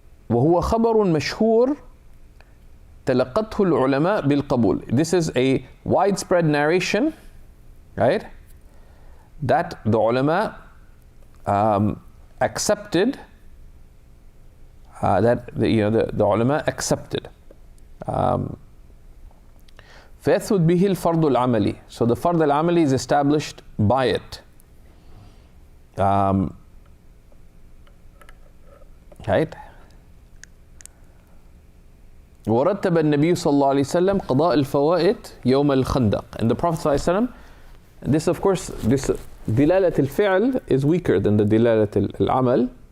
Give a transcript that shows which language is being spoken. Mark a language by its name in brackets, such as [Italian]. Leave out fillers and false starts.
[Arabic] وهو خبر مشهور تلقته العلماء بالقبول. [English] This is a widespread narration, right? That the ulama accepted. The ulama accepted. [Arabic] فيثبت به الفرض العملي. [English] So the fard al-amali is established by it. Right? [Arabic] ورتب النبي صلى الله عليه وسلم قضاء الفوائد يوم الخندق. [English] And the Prophet [Arabic] صلى الله عليه وسلم, [English] this of course, this دلالة الفعل is weaker than the دلالة العمل.